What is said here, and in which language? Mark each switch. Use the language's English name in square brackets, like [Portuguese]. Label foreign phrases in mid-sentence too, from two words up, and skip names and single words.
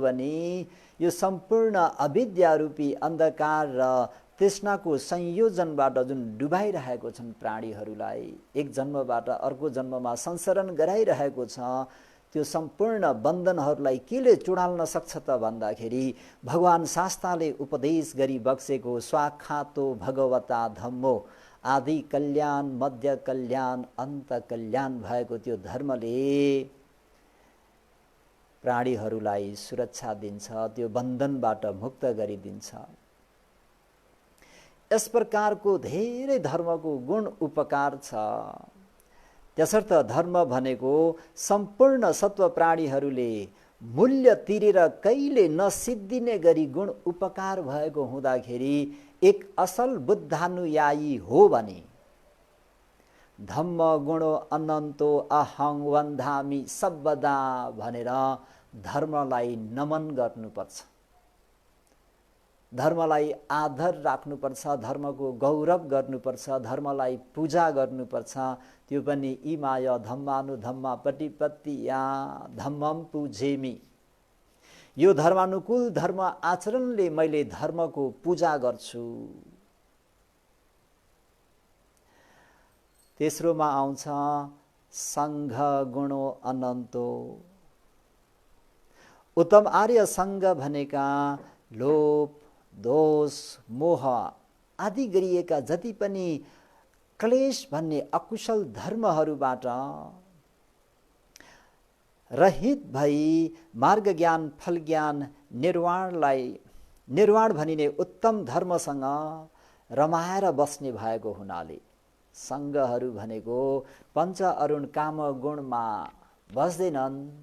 [Nepali] भने यो सम्पूर्ण अविद्यारूपी अन्धकार र तृष्णाको संयोजनबाट जुन डुबाइरहेको छन् प्राणीहरूलाई, एक जन्मबाट अर्को जन्ममा संसरण गराइरहेको छ, त्यो सम्पूर्ण बन्धनहरूलाई केले चुडाल्न सक्छ त भन्दाखेरि भगवान शास्त्रले उपदेश गरी बक्सेको [Pali] स्वाखातो भगवता धम्मो [Nepali] आदि कल्याण मध्य कल्याण अन्त कल्याण भएको त्यो धर्मले प्राणीहरूलाई सुरक्षा दिन्छ, त्यो बन्धनबाट मुक्त गरिदिन्छ। यस प्रकारको धेरै धर्मको गुण उपकार छ। त्यसर्थ धर्म भनेको सम्पूर्ण सत्व प्राणीहरूले मूल्य तिरेर कहिले नसिद्धिने गरी गुण उपकार भएको हुँदाखेरि एक असल बुद्धानुयायी हो भने [Pali] धम्म गुणो अनन्तो अहं वन्दामि सर्वदा [Nepali] भनेर धर्मलाई नमन गर्नुपर्छ, धर्मलाई आदर राख्नुपर्छ, धर्मको गौरव गर्नुपर्छ, धर्मलाई पूजा गर्नुपर्छ। त्यो पनि [Pali] इमाय धम्मानुधम्मा प्रतिपत्तिया धम्मम पूजेमि, [Nepali] यो धर्मानुकूल धर्म आचरणले मैले धर्मको पूजा गर्छु। तेस्रोमा आउँछ [Pali] सङ्घ गुणो अनन्तो। [Nepali] उत्तम आर्य सङ्घ भनेका लोभ दोष मोह आदि गरिएका जति पनि क्लेश भन्ने अकुशल धर्महरूबाट रहित भई मार्ग ज्ञान फल ज्ञान निर्वाण भनिने उत्तम धर्मसँग रमाएर बस्ने भएको हुनाले सङ्घहरू भनेको पञ्च अरुण काम गुणमा बस्दैनन्।